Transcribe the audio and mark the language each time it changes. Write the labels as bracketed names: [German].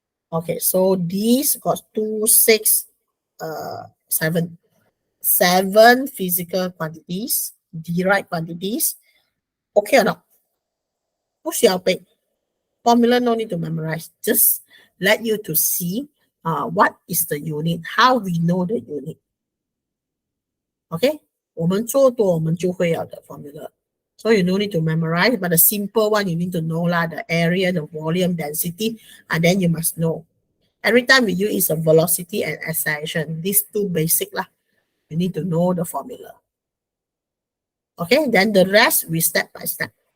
[English] Okay, so these got 2, 6, 7 physical quantities, derived quantities. Okay or not? 不需要背 formula, no need to memorize. Just let you to see what is the unit, how we know the unit. [Chinese] Okay, 我们做多我们就会有的 formula. [English] So you no need to memorize, but the simple one you need to know lah, the area, the volume, density, and then you must know. Every time we use is a velocity and acceleration. These two basic lah. You need to know the formula. Okay, then the rest we step by step.